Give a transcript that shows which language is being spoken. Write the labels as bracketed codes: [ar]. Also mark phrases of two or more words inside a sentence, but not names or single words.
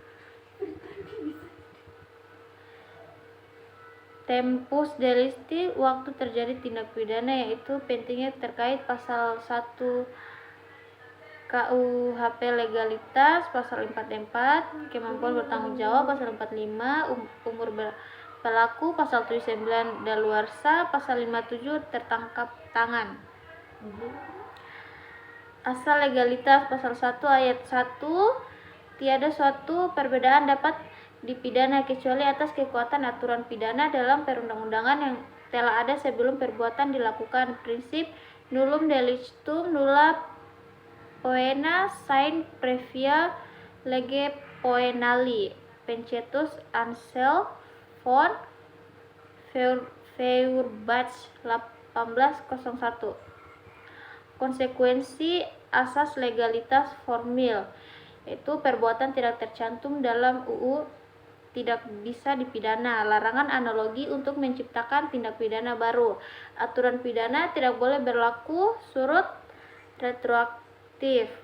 [la] Tempus delicti, [id] waktu terjadi tindak pidana, yaitu pentingnya terkait pasal 1 KUHP legalitas, pasal 44 kemampuan bertanggung jawab, pasal 45 umur pelaku, pasal 79 daluarsa, pasal 57 tertangkap tangan. Asal legalitas, pasal 1 ayat 1, tiada suatu perbedaan dapat dipidana kecuali atas kekuatan aturan pidana dalam perundang-undangan yang telah ada sebelum perbuatan dilakukan. Prinsip [la] nullum delictum nulla poena sine previa lege poenali, [id] Pencetus Ansel von Feuerbach 1801. Konsekuensi asas legalitas formil, yaitu perbuatan tidak tercantum dalam UU tidak bisa dipidana. Larangan analogi untuk menciptakan tindak pidana baru. Aturan pidana tidak boleh berlaku surut retroaktif.